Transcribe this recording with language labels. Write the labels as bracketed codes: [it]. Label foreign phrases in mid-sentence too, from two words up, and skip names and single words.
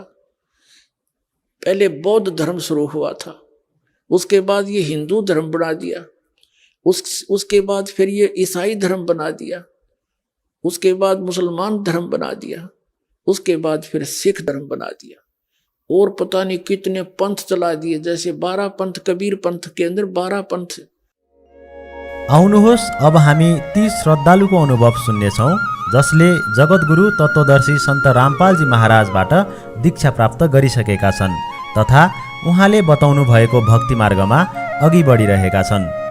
[hi] पहले बौद्ध धर्म शुरू हुआ था, उसके बाद ये हिंदू धर्म बना दिया, उसके बाद फिर ये ईसाई धर्म बना दिया, उसके बाद मुसलमान धर्म बना दिया, उसके बाद फिर सिख धर्म बना दिया, और पता नहीं कितने पंथ चला दिए, जैसे 12 पंथ, कबीर पंथ के अंदर 12 पंथ। [ne] आउनुहोस् अब हामी ती श्रद्धालुको अनुभव सुन्नेछौँ जसले जगद्गुरु तत्त्वदर्शी सन्त रामपालजी महाराजबाट दीक्षा प्राप्त गरिसकेका छन् तथा उहाँले बताउनु भएको भक्ति मार्गमा अघि बढिरहेका छन्।